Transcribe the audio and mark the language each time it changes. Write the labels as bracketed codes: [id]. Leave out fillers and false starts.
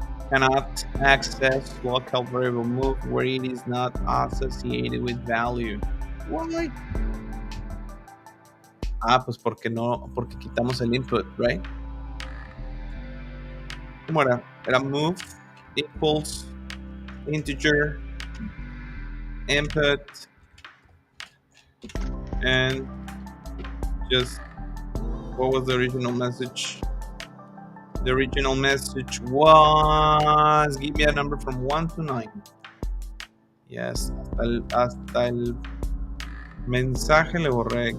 [en] Cannot access local variable move where it is not associated with value. Why? [es] Ah, pues porque quitamos el input, right? ¿Cómo era? [en] Era move equals integer input and just what was the original message? The original message was give me a number from 1 to 9. [es] Yes, hasta el mensaje le borré.